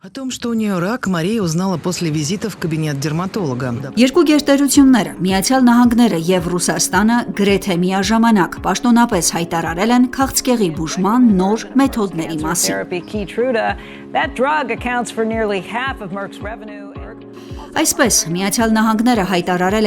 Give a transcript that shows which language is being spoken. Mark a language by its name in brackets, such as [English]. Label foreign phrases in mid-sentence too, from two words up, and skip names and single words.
[Russian] О том, что у нее рак, Мария узнала после визита в кабинет дерматолога. [Armenian] Երկու գերտերությունները, Միացյալ Նահանգները եւ Ռուսաստանը գրեթե միաժամանակ պաշտոնապես հայտարարել են քաղցկեղի բուժման նոր մեթոդների մասին։ Այսպես, Միացյալ Նահանգները հայտարարել է